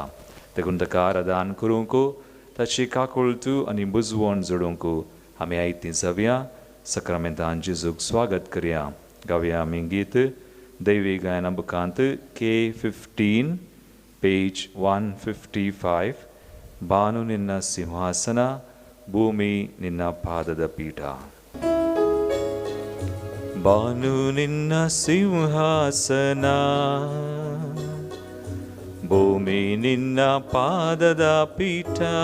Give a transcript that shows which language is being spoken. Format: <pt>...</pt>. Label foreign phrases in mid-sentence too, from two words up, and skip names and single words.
<kok>देखून ताका आराधन करूंक, ताची काकुळतू आनी बुजवण जोडूंक आमी आयतीं जावया. सक्रामेंतांत जेजूक स्वागत करया. गावया आमी गीत दैवी गायना बुकांत K15 पेज 155.</kok> <kn>ಬಾನು ನಿನ್ನ ಸಿಂಹಾಸನ, ಭೂಮಿ ನಿನ್ನ ಪಾದದ ಪೀಠ. ಬಾನು ನಿನ್ನ ಸಿಂಹಾಸನ, ಭೂಮಿ ನಿನ್ನ ಪಾದದ ಪೀಠ.</kn>